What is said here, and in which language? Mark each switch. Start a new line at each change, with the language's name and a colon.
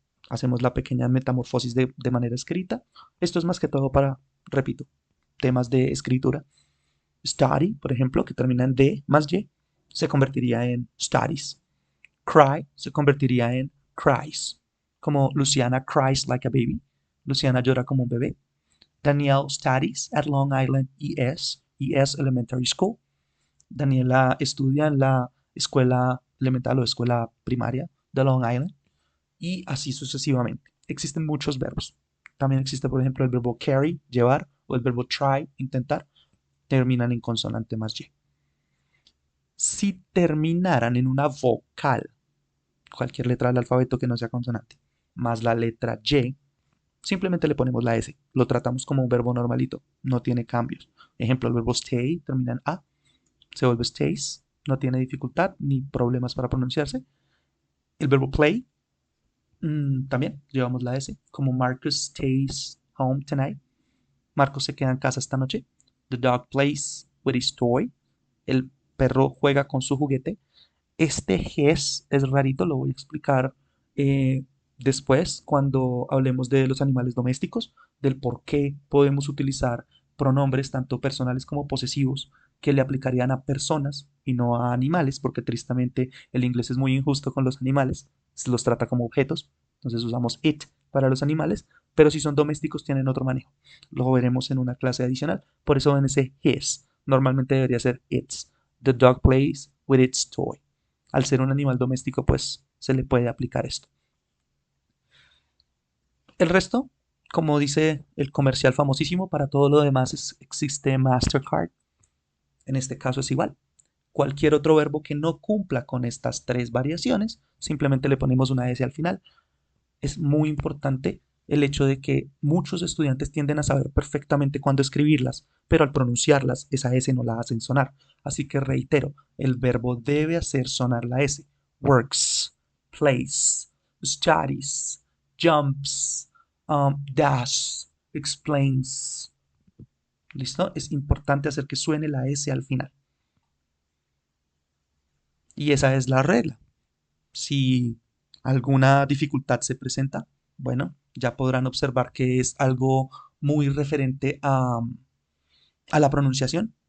Spanish: Hacemos la pequeña metamorfosis de manera escrita. Esto es más que todo para, repito, temas de escritura. Study, por ejemplo, que termina en D más Y, se convertiría en studies.
English: Cry
Spanish: se convertiría en
English: cries,
Spanish: como
English: Luciana cries like a baby.
Spanish: Luciana llora como un bebé.
English: Danielle studies at Long Island ES Elementary School.
Spanish: Daniela estudia en la escuela elemental o escuela primaria de Long Island y así sucesivamente. Existen muchos verbos. También existe, por ejemplo, el verbo carry, llevar, o el verbo try, intentar. Terminan en consonante más Y. Si terminaran en una vocal, cualquier letra del alfabeto que no sea consonante, más la letra Y, simplemente le ponemos la S. Lo tratamos como un verbo normalito, no tiene cambios. Ejemplo, el verbo stay termina en A, se vuelve stays, no tiene dificultad ni problemas para pronunciarse. El verbo play, también llevamos la S, como
English: Marcus stays home tonight.
Spanish: Marcos se queda en casa esta noche.
English: The dog plays with his toy.
Spanish: El perro juega con su juguete. Este GES es rarito, lo voy a explicar después cuando hablemos de los animales domésticos, del por qué podemos utilizar pronombres tanto personales como posesivos que le aplicarían a personas y no a animales, porque tristemente el inglés es muy injusto con los animales, se los trata como objetos, entonces usamos it para los animales, pero si son domésticos tienen otro manejo. Lo veremos en una clase adicional, por eso en ese his, normalmente debería ser its.
English: The dog plays with its toy.
Spanish: Al ser un animal doméstico, pues se le puede aplicar esto. El resto, como dice el comercial famosísimo, para todo lo demás existe Mastercard. En este caso es igual. Cualquier otro verbo que no cumpla con estas tres variaciones, simplemente le ponemos una S al final. Es muy importante el hecho de que muchos estudiantes tienden a saber perfectamente cuándo escribirlas, pero al pronunciarlas esa S no la hacen sonar. Así que reitero, el verbo debe hacer sonar la S.
English: Works, plays, studies, jumps, dash, explains.
Spanish: ¿Listo? Es importante hacer que suene la S al final. Y esa es la regla. Si alguna dificultad se presenta, bueno, ya podrán observar que es algo muy referente a la pronunciación.